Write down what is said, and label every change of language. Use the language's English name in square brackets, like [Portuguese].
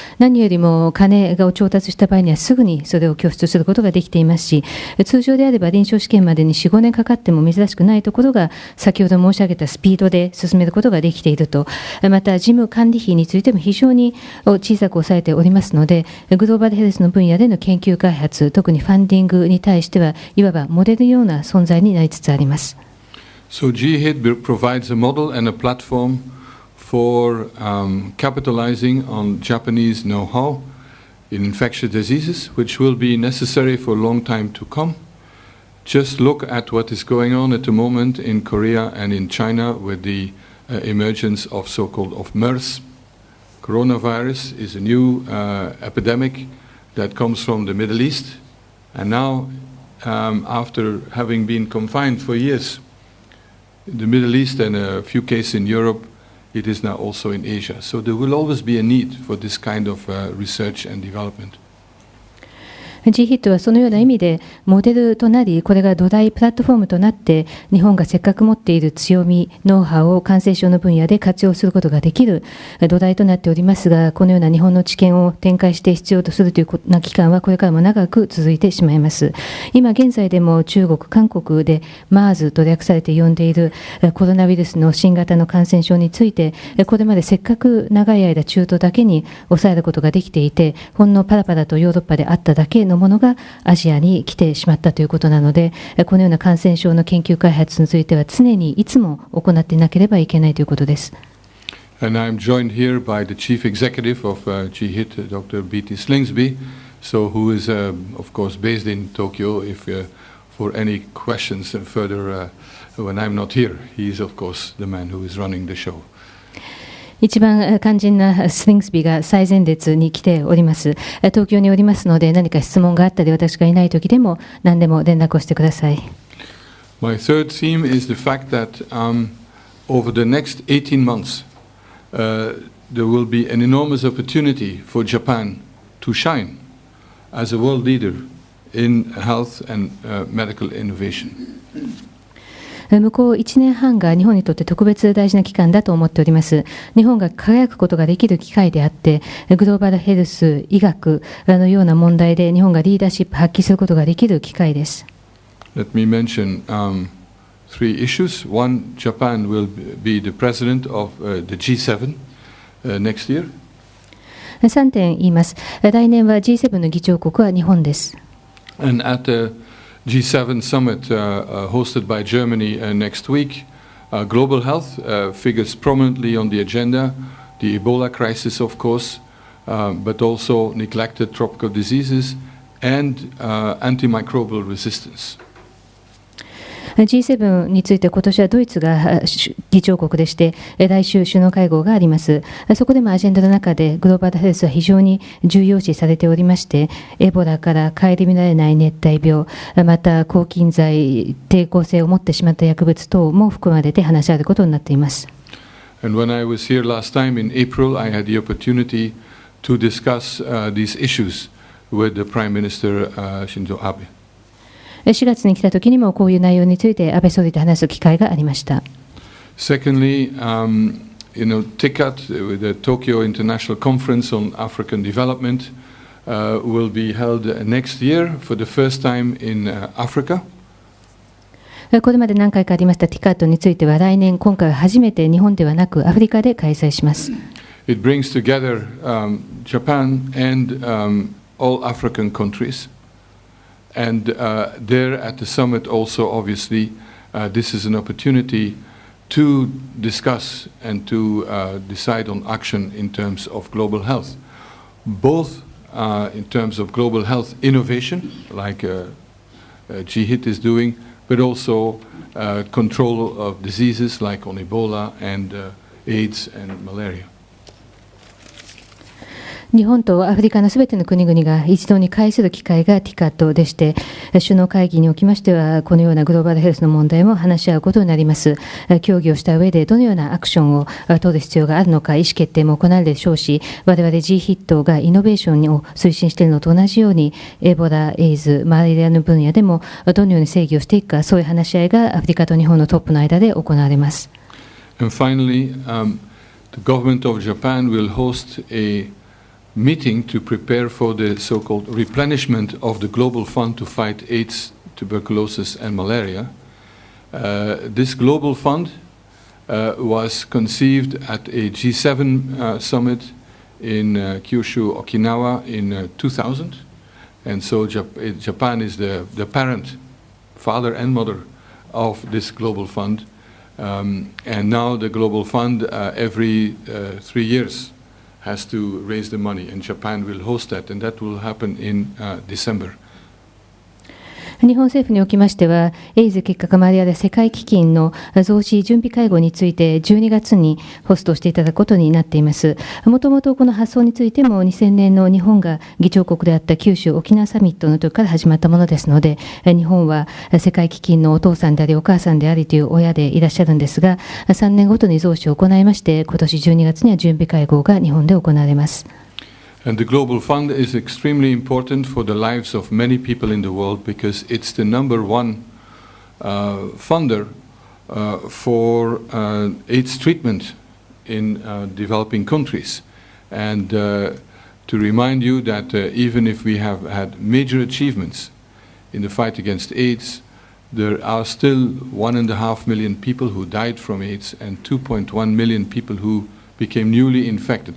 [Japanese] 何よりも金を調達した場合にはすぐにそれを拠出することができていますし、通常であれば臨床試験までに 4,5 年かかっても珍しくないところが、先ほど申し上げたスピードで進めることができていると。また事務管理費についても非常に小さく抑えておりますので、グローバルヘルスの分野での研究開発、特にファンディングに対してはいわばモデルのような存在になりつつあります。 [English] So GHIT provides a model and a platform for capitalizing on Japanese know-how in infectious diseases, which will be necessary for a long time to come. Just look at what is going on at the moment in Korea and in China with the emergence of so-called MERS. Coronavirus is a new epidemic that comes from the Middle East, and now, after having been confined for years, in the Middle East and a few cases in Europe, it is now also in Asia. So there will always be a need for this kind of research and development. [Japanese] GHIT はそのような意味でモデルとなり、これが土台プラットフォームとなって、日本がせっかく持っている強み、ノウハウを感染症の分野で活用することができる土台となっておりますが、このような日本の知見を展開して必要とするというな期間はこれからも長く続いてしまいます。今現在でも中国、韓国で MERS と略されて呼んでいるコロナウイルスの新型の感染症について、これまでせっかく長い間中東だけに抑えることができていて、ほんのパラパラとヨーロッパであっただけのものがアジアに来てしまったということなので、このような感染症の研究開発については常にいつも行っていなければいけないということです。 [English] And I'm joined here by the Chief Executive of GHIT, Dr. B.T. Slingsby. so who is, of course, based in Tokyo. If for any questions further when I'm not here, he is, of course, the man who is running the show. [Japanese] 一番肝心なスリングスビーが最前列に来ております。東京におりますので、何か質問があったり、私がいないときでも何でも連絡をしてください。 [English] My third theme is the fact that over the next 18 months, there will be an enormous opportunity for Japan to shine as a world leader in health and medical innovation. [Japanese] 向こう1年半が日本にとって特別大事な期間だと思っております。日本が輝くことができる機会であって、グローバルヘルス、医学のような問題で日本がリーダーシップ発揮することができる機会です。 [English] Let me mention three issues. One, Japan will be the president of the G7 next year. [Japanese] 3点言います。来年は G7 の議長国は日本です。 [English] And at the G7 summit hosted by Germany next week, global health figures prominently on the agenda, the Ebola crisis, of course, but also neglected tropical diseases and antimicrobial resistance. [Japanese] G7 について今年はドイツが議長国でして、来週首脳会合があります。そこでもアジェンダの中でグローバルヘルスは非常に重要視されておりまして、エボラから顧みられない熱帯病、また抗菌剤、抵抗性を持ってしまった薬物等も含まれて話し合われることになっています。 [English] And when I was here last time in April, I had the opportunity to discuss these issues with the Prime Minister Shinzo Abe. [Japanese] 4月に来た時にもこういう内容について安倍総理と話す機会がありました。 [English] Secondly, TICAD, the Tokyo International Conference on African Development, will be held next year for the first time in Africa. [Japanese] これまで何回かありました TICAD については来年、今回は初めて日本ではなくアフリカで開催します。 [English] It brings together Japan and all African countries. And there at the summit also, obviously, this is an opportunity to discuss and to decide on action in terms of global health, both in terms of global health innovation, like GHIT is doing, but also control of diseases like on Ebola and AIDS and malaria. [Japanese] 日本とアフリカのすべての国々が一堂に会する機会が TICAD でして、首脳会議におきましてはこのようなグローバルヘルスの問題も話し合うことになります。協議をした上でどのようなアクションを取る必要があるのか意思決定も行われるでしょうし、我々 GHIT がイノベーションを推進しているのと同じようにエボラ、エイズ、マラリアの分野でもどのように制御をしていくか、そういう話し合いがアフリカと日本のトップの間で行われます。 [English] And finally, the government of Japan will host a meeting to prepare for the so-called replenishment of the global fund to fight AIDS, tuberculosis and malaria. This global fund was conceived at a G7 summit in Kyushu, Okinawa in 2000. And so Japan is the parent, father and mother of this global fund. And now the global fund every 3 years has to raise the money, and Japan will host that, and that will happen in December. [Japanese] 日本政府におきましては、エイズ結核マラリアで世界基金の増資準備会合について12月にホストしていただくことになっています。もともとこの発想についても2000年の日本が議長国であった九州沖縄サミットの時から始まったものですので、日本は世界基金のお父さんでありお母さんでありという親でいらっしゃるんですが、3年ごとに増資を行いまして、今年12月には準備会合が日本で行われます。 [English] And the Global Fund is extremely important for the lives of many people in the world because it's the number one funder for AIDS treatment in developing countries. And to remind you that even if we have had major achievements in the fight against AIDS, there are still 1.5 million people who died from AIDS and 2.1 million people who became newly infected.